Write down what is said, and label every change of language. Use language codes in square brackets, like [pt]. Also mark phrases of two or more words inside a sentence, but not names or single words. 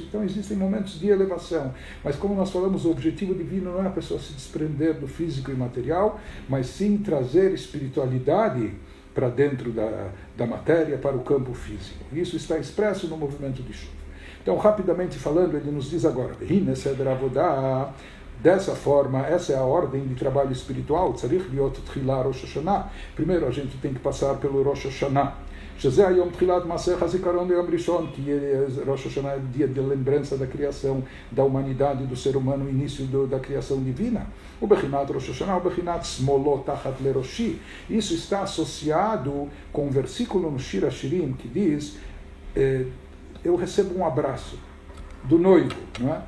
[pt] Então existem momentos de elevação, mas como nós falamos, o objetivo divino não é a pessoa se desprender do físico e material, mas sim trazer espiritualidade para dentro da matéria, para o campo físico. Isso está expresso no movimento de chuva. Então, rapidamente falando, ele nos diz agora, dessa forma, essa é a ordem de trabalho espiritual. Primeiro a gente tem que passar pelo Rosh Hashanah, [he] שזה היום תחילת מעשה הזיכרון ליום ראשון, [pt] que Rosh Hashanah é o dia de lembrança da criação da humanidade, do ser humano, o início da criação divina. [he] O בחינת ראש השנה, o בחינת שמאלו תחת לראשי. [pt] Isso está associado com um versículo no Shir Hashirim que diz: eu recebo um abraço do noivo, não é?